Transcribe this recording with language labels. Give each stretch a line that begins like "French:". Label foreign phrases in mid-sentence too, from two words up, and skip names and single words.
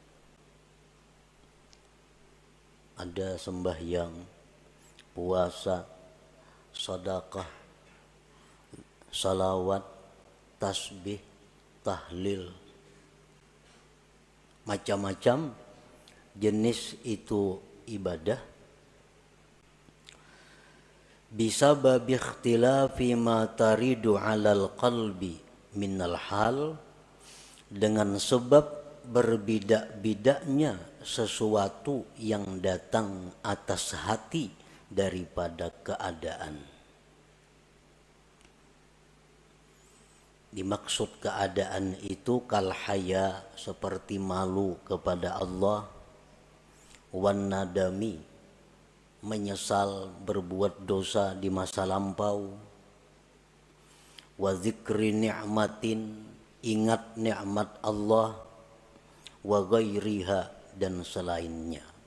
Indonesian: Ada sembahyang, puasa, sedekah, salawat, tasbih, tahlil, macam-macam jenis itu ibadah.
Arabic: بسبب اختلاف ما ترد على القلب من الحال,
Indonesian: dengan sebab berbeda-bedanya sesuatu yang datang atas hati daripada keadaan. Dimaksud keadaan itu
Arabic: كالحياء,
Indonesian: seperti malu kepada Allah,
Arabic: والندم,
Indonesian: menyesal berbuat dosa di masa lampau,
Arabic: وذكر نعمة,
Indonesian: ingat nikmat Allah,
Arabic: وغيرها,
Indonesian: dan selainnya.